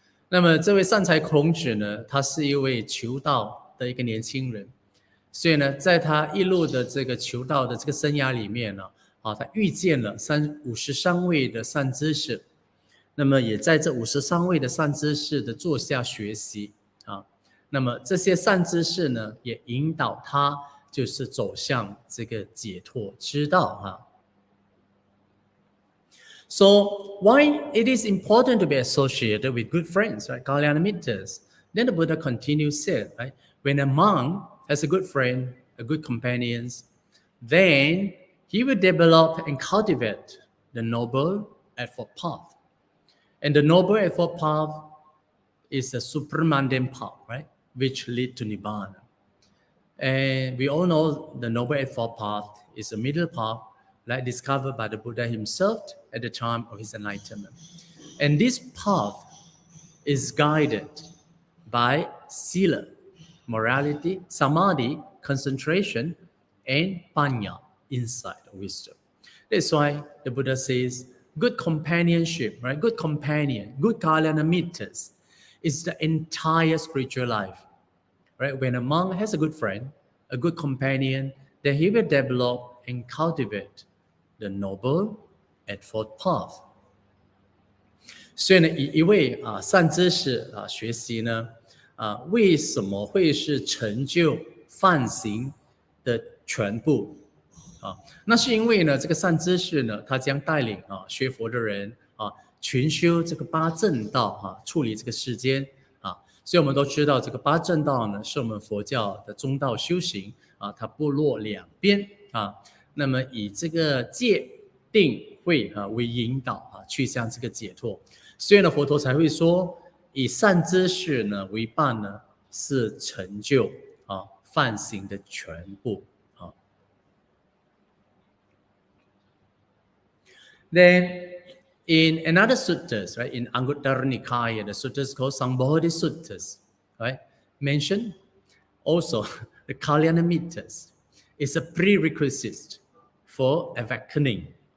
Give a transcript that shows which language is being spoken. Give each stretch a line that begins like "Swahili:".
Chinese: 那么这位善财童子呢，他是一位求道的一个年轻人，所以呢，在他一路的这个求道的这个生涯里面呢，他遇见了53位的善知识，那么也在这53位的善知识的座下学习那么这些善知识呢，也引导他就是走向这个解脱之道
English: So why it is important to be associated with good friends, right? Kalyanamitas. Then the Buddha continues said, right? When a monk has a good friend, a good companions, then he will develop and cultivate the noble eightfold path. And the noble eightfold path is a supramundane path, right? Which lead to Nibbana. And we all know the Noble Eightfold Path is a middle path, like discovered by the Buddha himself at the time of his enlightenment. And this path is guided by sila, morality, samadhi, concentration, and panya, insight, wisdom. That's why the Buddha says, good companionship, right? Good companion, good kalyanamitas is the entire spiritual life. Right? When a monk has a good friend, a good companion, then he will develop and cultivate the noble eightfold path.
Chinese: 所以呢，以一位善知识学习呢，为什么会是成就梵行的全部那是因为呢，这个善知识呢，他将带领学佛的人群修这个八正道处理这个世间所以我们都知道这个八正道呢，是我们佛教的中道修行它不落两边那么以这个戒定慧为引导去向这个解脱。所以呢，佛陀才会说，以善知识呢为伴呢，是成就梵行的全部
English: Then in another suttas, right, in Anguttara Nikaya, the suttas called Sambodhi Suttas, right, mention also the Kalyanamitas is a prerequisite for awakening.